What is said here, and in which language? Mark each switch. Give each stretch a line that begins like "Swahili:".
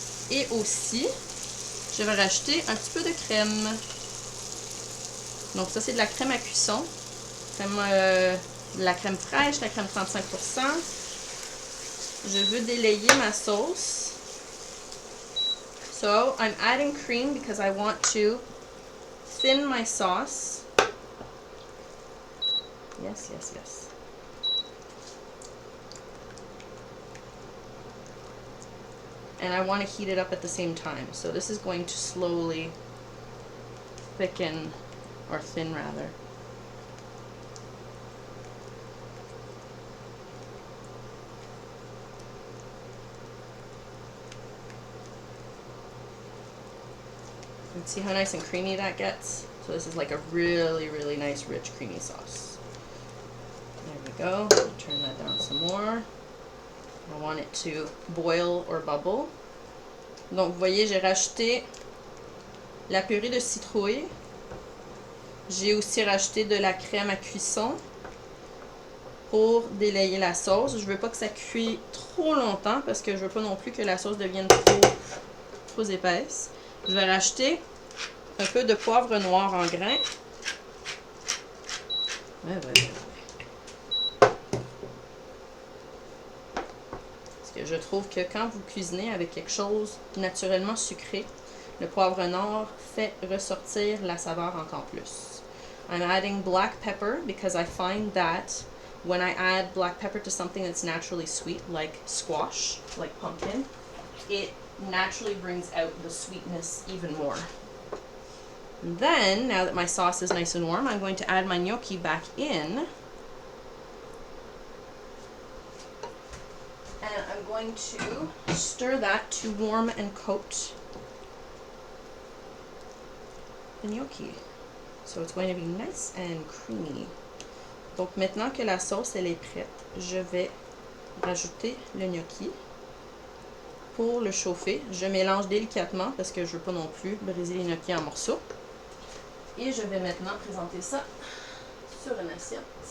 French: Et aussi, je vais rajouter un petit peu de crème. Donc ça c'est de la crème à cuisson. De la crème fraîche, la crème 35%. Je veux délayer ma sauce.
English: So I'm adding cream because I want to thin my sauce. Yes, yes, yes. And I want to heat it up at the same time. So this is going to slowly thicken, or thin rather. You can see how nice and creamy that gets. So this is like a really, really nice, rich, creamy sauce. There we go. Turn that down some more. I want it to boil or bubble.
French: Donc, vous voyez, j'ai rajouté la purée de citrouille. J'ai aussi rajouté de la crème à cuisson pour délayer la sauce. Je veux pas que ça cuise trop longtemps parce que je veux pas non plus que la sauce devienne trop épaisse. Je vais rajouter un peu de poivre noir en grains. Parce que je trouve que quand vous cuisinez avec quelque chose naturellement sucré, le poivre noir fait ressortir la saveur encore plus.
English: I'm adding black pepper because I find that when I add black pepper to something that's naturally sweet, like squash, like pumpkin, it naturally brings out the sweetness even more. And then, now that my sauce is nice and warm, I'm going to add my gnocchi back in. And I'm going to stir that to warm and coat the gnocchi. So it's going to be nice and creamy.
French: Donc maintenant que la sauce elle est prête, je vais rajouter le gnocchi. Pour le chauffer, je mélange délicatement parce que je ne veux pas non plus briser les gnocchis en morceaux. Et je vais maintenant présenter ça sur une assiette.